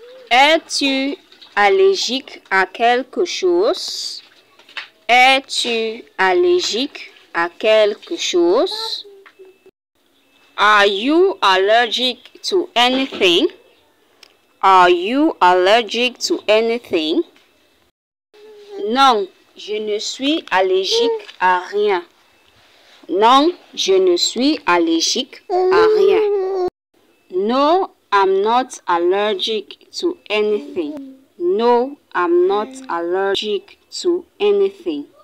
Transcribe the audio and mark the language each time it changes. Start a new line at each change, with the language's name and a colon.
French: Es-tu allergique à quelque chose? Es-tu allergique à quelque chose?
English: Are you allergic to anything? Are you allergic to anything?
French: Non, je ne suis allergique à rien. Non, je ne suis allergique à rien.
English: No, I'm not allergic to anything. No, I'm not allergic to anything.